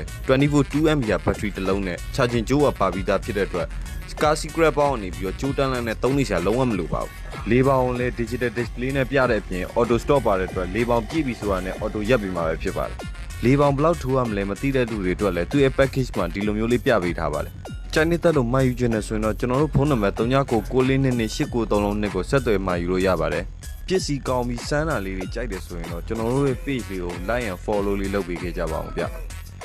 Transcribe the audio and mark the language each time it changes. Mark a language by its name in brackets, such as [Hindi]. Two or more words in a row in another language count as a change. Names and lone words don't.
[Burmese] 24 2mAh battery တစ်လုံးနဲ့ charging ကြိုးဝပါပြီးသားဖြစ်တဲ့အတွက်ကား secret ပေါင်းနေပြီးတော့ကြိုးတန်းလန်းနဲ့သုံးနေစရာလုံးဝမလိုပါဘူးလေးပေါင်းလည်း [English] digital display [Burmese] နဲ့ပြတဲ့အပြင် [English] auto stop [Burmese] ပါတဲ့အတွက်လေးပေါင်းပြည့်ပြီဆိုတာနဲ့ auto ရပ်ပြီးမှာပဲဖြစ်ပါတယ်လေးပေါင်းဘယ်လောက်ထိုးရမလဲမသိတဲ့လူတွေအတွက်လည်းသူရဲ့ package မှာဒီလိုမျိုးလေးပြပေးထားပါတယ်ချိုင်းနေတဲ့လို့မှာယူခြင်းနဲ့ဆိုရင်တော့ကျွန်တော်တို့ဖုန်းနံပါတ်3996422893ကိုဆက်သွယ်မှာယူလို့ရပါတယ်ပစ္စည်းကောင်းပြီးစမ်းတာလေးတွေကြိုက်တယ်ဆိုရင်တော့ကျွန်တော်တို့ရဲ့ page လေးကို [English] like and follow [Burmese] လေးလုပ်ပေးခဲ့ကြပါအောင်ဗျ